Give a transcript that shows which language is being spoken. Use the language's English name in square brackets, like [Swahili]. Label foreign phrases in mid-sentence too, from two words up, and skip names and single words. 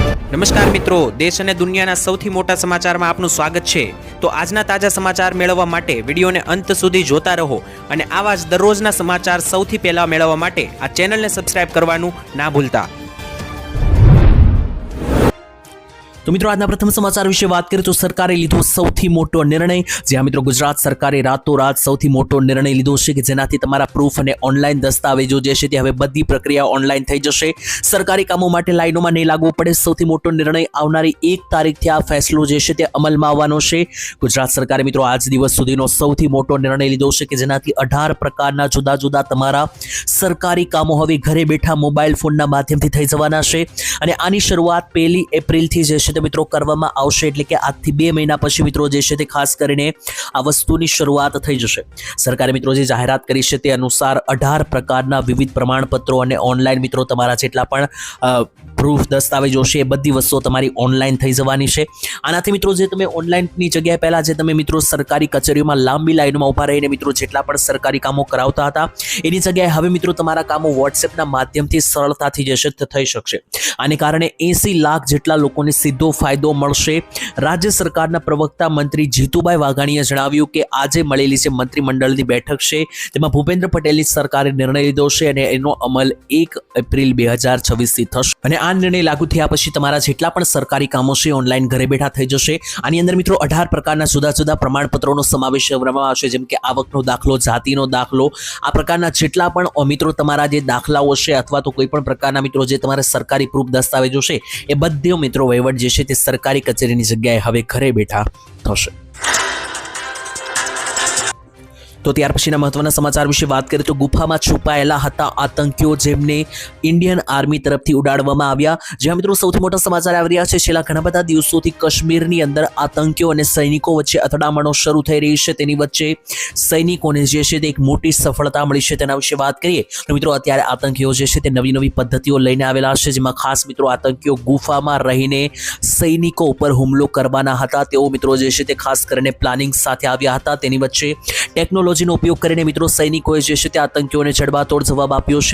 [Gujarati] નમસ્કાર મિત્રો, દેશ અને દુનિયાના સૌથી મોટા સમાચારમાં આપનું સ્વાગત છે। તો આજના તાજા સમાચાર મેળવવા માટે વિડીયોને અંત સુધી જોતા રહો અને આવા જ દરરોજના સમાચાર સૌથી પહેલા મેળવવા માટે આ ચેનલને સબસ્ક્રાઇબ કરવાનું ના ભૂલતા। તો મિત્રો આજ પ્રથમ સમાચાર વિષય બાત કરેં તો સરકારે લીધો સૌથી મોટો નિર્ણય। જ્યાં મિત્રો ગુજરાત સરકારે રાતોરાત સૌથી મોટો નિર્ણય લીધો છે કે જેનાથી તમારા પ્રૂફ અને ઓનલાઈન દસ્તાવેજો જે છે તે હવે બધી પ્રક્રિયા ઓનલાઈન થઈ જશે। સરકારી કામો માટે લાઈનોમાં નહીં લાગવું પડે। સૌથી મોટો નિર્ણય આવનારી 1 તારીખથી આ ફેંસલો જે છે તે અમલમાં આવવાનો છે। ગુજરાત સરકારે મિત્રો આજ દિવસ સુધીનો સૌથી મોટો નિર્ણય લીધો છે કે જેનાથી 18 પ્રકારના જુદા જુદા તમારા સરકારી કામો હવે ઘરે બેઠા મોબાઈલ ફોનના માધ્યમથી થઈ જવાના છે અને આની શરૂઆત 1 એપ્રિલથી જે છે મિત્રો કરવામાં આવશે। એટલે કે આજથી 2 મહિના પછી મિત્રો જે છે તે ખાસ કરીને આ વસ્તુની શરૂઆત થઈ જશે। સરકારે મિત્રો જે જાહેરાત કરી છે તે અનુસાર 18 પ્રકારના વિવિધ પ્રમાણપત્રો અને ઓનલાઈન મિત્રો તમારા જેટલા પણ પ્રૂફ દસ્તાવેજો છે એ બધી વસ્તુઓ તમારી ઓનલાઈન થઈ જવાની છે। આનાથી મિત્રો જે તમે ઓનલાઈનની જગ્યાએ પહેલા જે તમે મિત્રો સરકારી કચેરીઓમાં લાંબી લાઈનમાં ઊભા રહીને મિત્રો જેટલા પણ સરકારી કામો કરાવતા હતા એની જગ્યાએ હવે મિત્રો તમારા કામો વોટ્સએપના માધ્યમથી સરળતાથી જે છે તે થઈ શકશે। આને કારણે 80 લાખ જેટલા લોકોને સીધો ફાયદો મળશે। રાજ્ય સરકારના પ્રવક્તા મંત્રી જીતુભાઈ વાઘાણીએ જણાવ્યું કે આજે મળેલી જે મંત્રીમંડળની બેઠક છે તેમાં ભૂપેન્દ્ર પટેલની સરકારે નિર્ણય લીધો છે અને એનો અમલ 1 એપ્રિલ 2026 થી થશે અને આ નિર્ણય લાગુ થયા પછી તમારા જેટલા પણ સરકારી કામો છે ઓનલાઈન ઘરે બેઠા થઈ જશે। આની અંદર મિત્રો 18 પ્રકારના જુદા જુદા પ્રમાણપત્રોનો સમાવેશ કરવામાં આવશે જેમ કે આવકનો દાખલો, જાતિનો દાખલો, આ પ્રકારના જેટલા પણ મિત્રો તમારા જે દાખલાઓ છે અથવા તો કોઈ પણ પ્રકારના મિત્રો જે તમારે સરકારી પ્રૂફ દસ્તાવેજો છે એ બધો મિત્રો વહીવટ જે છે તે સરકારી કચેરીની જગ્યાએ હવે ઘરે બેઠા થશે। તો ત્યાર પછીના મહત્વના સમાચાર વિષય બાત કરેં તો ગુફામાં છુપાયેલા હતા આતંકીઓ જેમને [English] Indian Army [Gujarati] તરફથી ઉડાડવામાં આવ્યા। જ્યાં મિત્રો સૌથી મોટા સમાચાર આવી રહ્યા છે। છેલ્લા ઘણા બધા દિવસોથી કાશ્મીરની અંદર આતંકીઓ અને સૈનિકો વચ્ચે અથડામણો શરૂ થઈ રહી છે। તેની વચ્ચે સૈનિકોને જે છે તે એક મોટી સફળતા મળી છે। તેના વિશે વાત કરીએ તો મિત્રો અત્યારે આતંકીઓ જે છે તે નવી નવી પદ્ધતિઓ લઈને આવેલા છે જેમાં ખાસ મિત્રો આતંકીઓ ગુફામાં રહીને સૈનિકો ઉપર હુમલો કરવાના હતા। તેઓ મિત્રો જે છે તે ખાસ કરીને પ્લાનિંગ સાથે આવ્યા હતા। તેની વચ્ચે ટેકનોલોજીનો ઉપયોગ કરીને મિત્રો સૈનિકોએ જે છે તે આતંકીઓને જડબાતોડ જવાબ આપ્યો છે।